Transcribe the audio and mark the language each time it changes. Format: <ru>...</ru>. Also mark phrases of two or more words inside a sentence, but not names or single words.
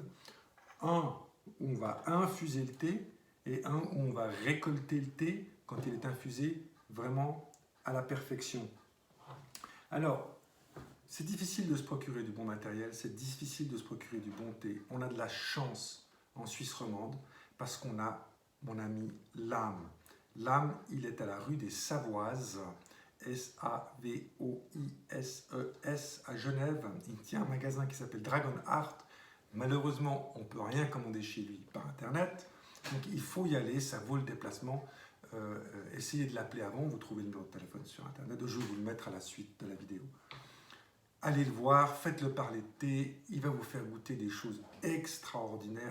<fr>Un où on va infuser le thé et un où on va récolter le thé quand il est infusé vraiment à la perfection. Alors, c'est difficile de se procurer du bon matériel, c'est difficile de se procurer du bon thé. On a de la chance en Suisse romande parce qu'on a mon ami Lame. Lame, il est à la rue des Savoises, S-A-V-O-I-S-E-S à Genève. Il tient un magasin qui s'appelle Dragon Art. Malheureusement, on ne peut rien commander chez lui par internet, donc il faut y aller, ça vaut le déplacement. Essayez de l'appeler avant, vous trouvez le numéro de téléphone sur internet, je vais vous le mettre à la suite de la vidéo. Allez le voir, faites-le parler de thé, il va vous faire goûter des choses extraordinaires.</fr>